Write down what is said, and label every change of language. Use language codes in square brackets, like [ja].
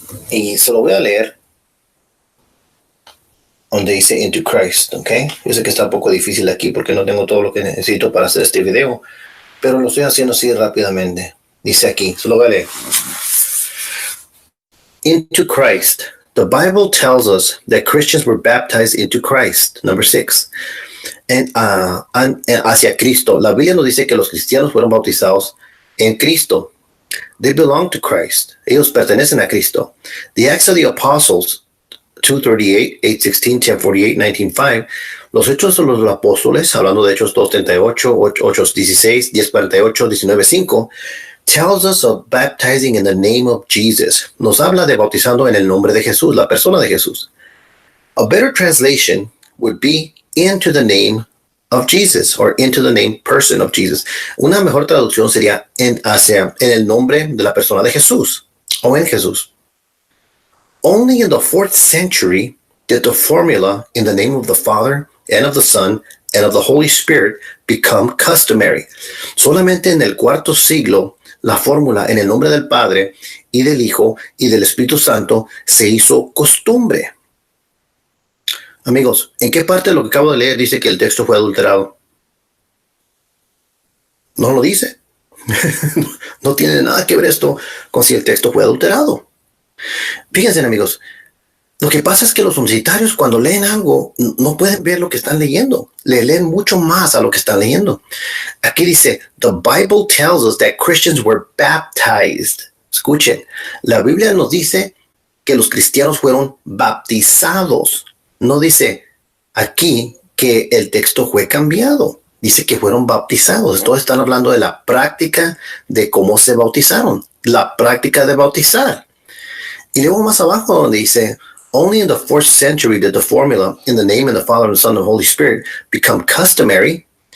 [es] Y se lo voy a leer. Donde dice [en] Into Christ, [es] ok. Yo sé que está un poco difícil aquí porque no tengo todo lo que necesito para hacer este video. Pero lo estoy haciendo así rápidamente. Dice aquí, se lo voy a leer. [en] Into Christ. The Bible tells us that Christians were baptized into Christ. Number 6. [es] hacia Cristo. La Biblia nos dice que los cristianos fueron bautizados en Cristo. [en] They belong to Christ. [es] Ellos pertenecen a Cristo. [en] The Acts of the Apostles 2:38, 8:16, 10:48, 19:5. [es] Los Hechos de los Apóstoles, hablando de Hechos [en] 2:38, 8:16, 10:48, 19:5, tells us of baptizing in the name of Jesus. [es] Nos habla de bautizando en el nombre de Jesús, la persona de Jesús. [en] A better translation would be into the name of Jesus, or into the name person of Jesus. [es] Una mejor traducción sería en el nombre de la persona de Jesús, o en Jesús. [en] Only in the 4th century did the formula in the name of the Father and of the Son and of the Holy Spirit become customary. [es] Solamente en el 4º siglo la fórmula en el nombre del Padre y del Hijo y del Espíritu Santo se hizo costumbre. Amigos, ¿en qué parte de lo que acabo de leer dice que el texto fue adulterado? No lo dice. No tiene nada que ver esto con si el texto fue adulterado. Fíjense, amigos, lo que pasa es que los universitarios cuando leen algo no pueden ver lo que están leyendo. Le leen mucho más a lo que están leyendo. Aquí dice, [en] the Bible tells us that Christians were baptized. [es] Escuchen, la Biblia nos dice que los cristianos fueron bautizados. No dice aquí que el texto fue cambiado. Dice que fueron bautizados. Entonces están hablando de la práctica de cómo se bautizaron. La práctica de bautizar. Y luego más abajo donde dice, [en] only in the 4th century did the formula in the name of the Father and the Son and the Holy Spirit become customary.